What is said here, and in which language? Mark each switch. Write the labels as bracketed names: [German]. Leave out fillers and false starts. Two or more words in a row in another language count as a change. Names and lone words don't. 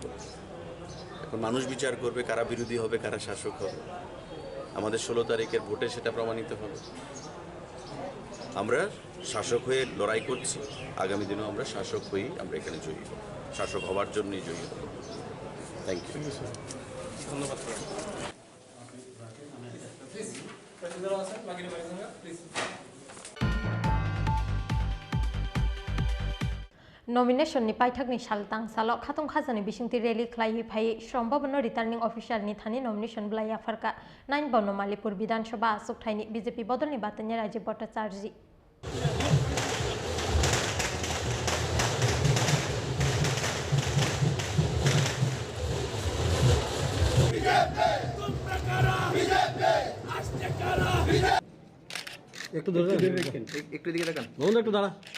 [Bangla] এখন মানুষ বিচার করবে কারা বিরোধী হবে, কারা শাসক হবে। আমাদের 16 তারিখের ভোটে সেটা প্রমাণিত হবে। আমরা শাসক হয়ে লড়াই করছি, আগামী দিনেও আমরা শাসক হয়েই আমরা এখানে জয়ী হব, শাসক হওয়ার জন্যই জয়ী হব। [English] thank you, [Bangla] ধন্যবাদ। [Kok Borok] Nomination ni paithak ni saltang salo khatung khajani bisingti rally khlai phai Sambhavana [English] returning official [Kok Borok] ni thani nomination blaya farka 9 bono Malipur Bidhan Sabha asuk thaini BJP bodol ni batanya Rajiv Bhattacharya [Bangla] একটু ধরে রাখেন, একটু দিকে তাকান, বন্ধু একটু দাঁড়া।